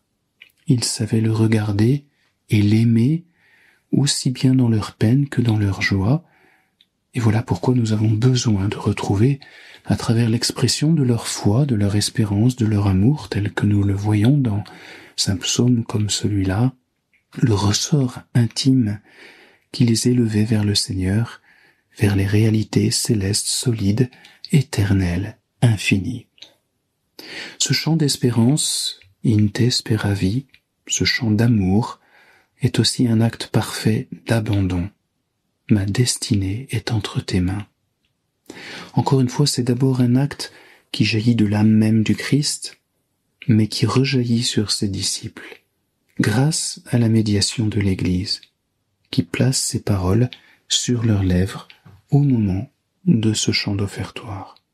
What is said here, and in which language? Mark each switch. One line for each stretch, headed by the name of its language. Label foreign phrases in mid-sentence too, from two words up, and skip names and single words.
French: Ils savaient le regarder et l'aimer aussi bien dans leur peine que dans leur joie, et voilà pourquoi nous avons besoin de retrouver, à travers l'expression de leur foi, de leur espérance, de leur amour, tel que nous le voyons dans un psaume comme celui-là, le ressort intime qui les élevait vers le Seigneur, vers les réalités célestes, solides, éternelles, infinies. Ce chant d'espérance,
Latin: in te speravi,
French: ce chant d'amour, est aussi un acte parfait d'abandon. Ma destinée est entre tes mains. Encore une fois, c'est d'abord un acte qui jaillit de l'âme même du Christ, mais qui rejaillit sur ses disciples, grâce à la médiation de l'Église, qui place ces paroles sur leurs lèvres au moment de ce chant d'offertoire.